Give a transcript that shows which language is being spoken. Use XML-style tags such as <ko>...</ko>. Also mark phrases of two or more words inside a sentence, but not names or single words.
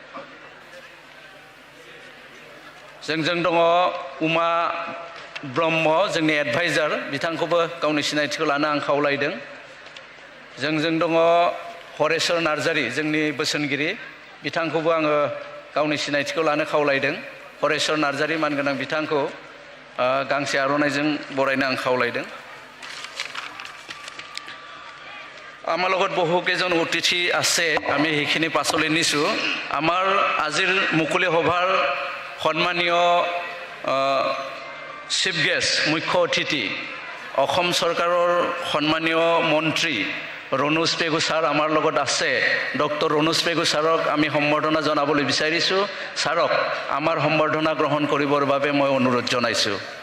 <brx>जोंजों दङ उमा ब्रह्म जोंनि एडभाइजार बिथांखौबो गावनि सिनायथिखौ लानो आं खावलायदों जोंजों दङ हरेश्वर नार्जारि जोंनि बोसोनगिरि बिथांखौबो आङो गावनि सिनायथिखौ लानो खावलायदों हरेश्वर नार्जारि मानगोनां बिथांखौ गांसे आर'नाइजों बरायनो आं खावलायदों</brx> <as>আমাৰ লগত বহুকেইজন অতিথি আছে আমি সেইখিনি পাছলৈ নিছোঁ আমাৰ আজিৰ মুকলি সভাৰ সন্মানীয়</as> <en>chief guest</en> <as>মুখ্য অতিথি অসম চৰকাৰৰ সন্মানীয় মন্ত্ৰী ৰণোজ পেগু ছাৰ আমাৰ লগত আছে ডক্টৰ ৰণোজ পেগু ছাৰক আমি সম্বৰ্ধনা জনাবলৈ বিচাৰিছোঁ ছাৰক আমাৰ সম্বৰ্ধনা গ্ৰহণ কৰিবৰ বাবে মই অনুৰোধ জনাইছোঁ</as>